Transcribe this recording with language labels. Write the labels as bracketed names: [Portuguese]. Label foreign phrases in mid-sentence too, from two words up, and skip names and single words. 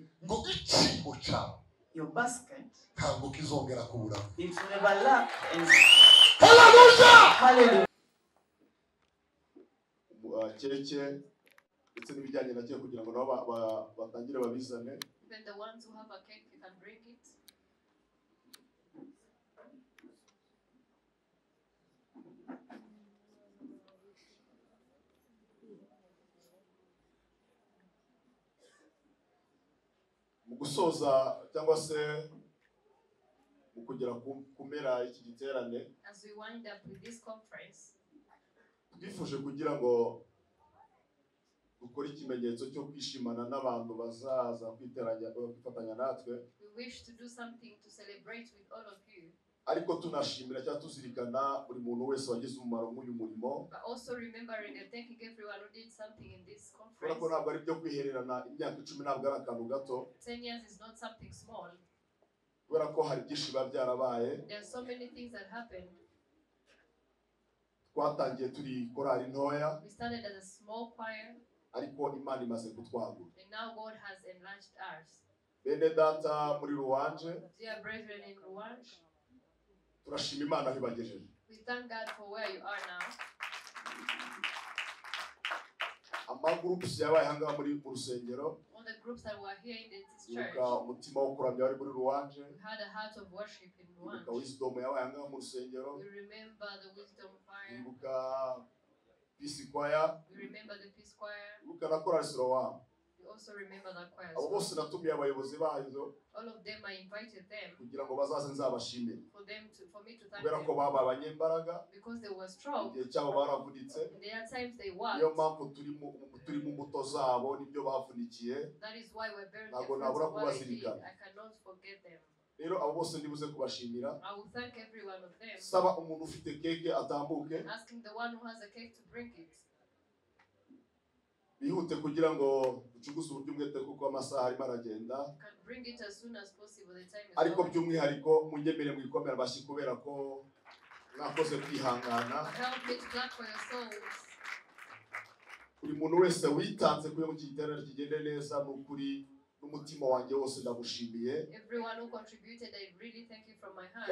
[English] Your basket, it will never lack. Hallelujah! Hallelujah! Even the ones who have a cake, you can bring it. [Kinyarwanda] Gusoza cyangwa se kugera kumera iki giterane. [English] As we wind up with this conference, [Kinyarwanda] twifuje kugira ngo dukore ikimenyetso cyo kwishimana n'abantu bazaza kwiteranya kwifatanya natwe. [English] We wish to do something to celebrate with all of you. [Kinyarwanda] Ariko tunashimira cyangwa tuzirikana buri muntu wese wagize umumaro muri murimo. [English] But also remembering and thanking everyone who did something in this conference. [Kinyarwanda] Urako ntabwo ari byo kwihererana imyaka 10 ntabwo ari akantu gato. [English] 10 years is not something small. [Kinyarwanda] Urako hari byinshi byarabaye. [English] There are so many things that happened. [Kinyarwanda] Twatangiye turi korali ntoya. [English] We started as a small choir. [Kinyarwanda] Ariko Imana imaze kutwagura. [English] And now God has enlarged ours. [Kinyarwanda] Bene data muri Ruwanje. [English] Dear brethren in Rwanda. [Kinyarwanda] Turashima Imana bibagejeje. [English] We thank God for where you are now. [Kinyarwanda] Amagroups yabaye hanga muri murusengero. [English] All the groups that were here in this church. [Kinyarwanda] Umutima wo kuramya wari muri Ruwanje. [English] We had a heart of worship in Rwanda. [Kinyarwanda] Wisdom yabaye hanga mu rusengero. [English] We remember the wisdom choir. Peace choir. We remember the peace choir. We also remember that choir. All of them, I invited them. For me to thank them. Because they were strong. And there are times they worked. That is why we're very careful to what they did. I cannot forget them. I will thank every one of them. Asking the one who has a cake to bring it. [Kinyarwanda] Bihute kugira ngo ducuguze uburyo mwete kuko amasaha arimo aragenda. [English] Can bring it as soon as possible. The time is [Kinyarwanda] ariko by'umwihariko munyemerere mu ikomera bashi kubera ko mwakoze kwihangana. [English] Help me to clap for your souls. [Kinyarwanda] Buri muntu wese witanze kuyo mu giterane kigende neza n'ukuri n'umutima wanjye wose ndagushimiye. [English] Everyone who contributed, I really thank you from my heart.